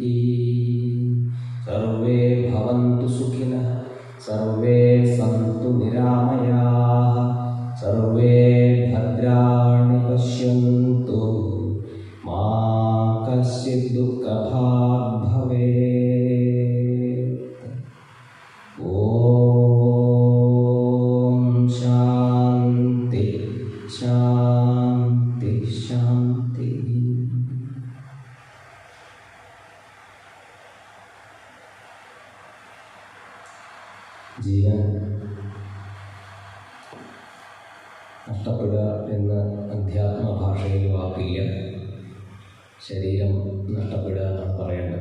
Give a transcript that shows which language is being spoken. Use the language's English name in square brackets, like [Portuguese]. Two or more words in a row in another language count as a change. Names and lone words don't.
[Sanskrit] सर्वे भवन्तु सुखिनः सर्वे सन्तु निरामयाः सर्वे भद्राणि पश्यन्तु मा कश्चित् दुःखभाग् भवेत्. ॐ शान्ति शान्ति शान्तिः. [Malayalam] ജീവൻ നഷ്ടപ്പെടുക എന്ന് അധ്യാത്മ ഭാഷയിൽ വാക്കില്ല. ശരീരം നഷ്ടപ്പെടുക എന്നാണ് പറയേണ്ടത്.